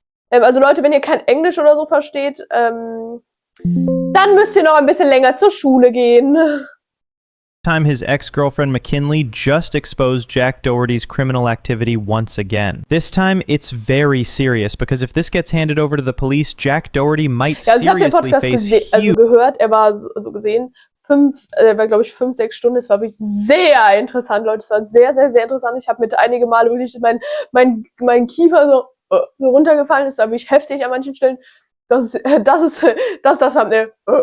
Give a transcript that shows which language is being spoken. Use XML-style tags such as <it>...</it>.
<de>Also Leute, wenn ihr kein Englisch oder so versteht, dann müsst ihr noch ein bisschen länger zur Schule gehen.</de> <en>Time his ex-girlfriend McKinley just exposed Jack Doherty's criminal activity once again. This time it's very serious because if this gets handed over to the police, Jack Doherty might seriously face huge...</en> <de>gehört, er war so gesehen glaube ich 5-6 Stunden. Es war wirklich sehr interessant, Leute. Es war sehr, sehr, sehr interessant. Ich habe mit einige Male wirklich mein Kiefer so runtergefallen. Es war wirklich heftig an manchen Stellen. Das Thumbnail.</de>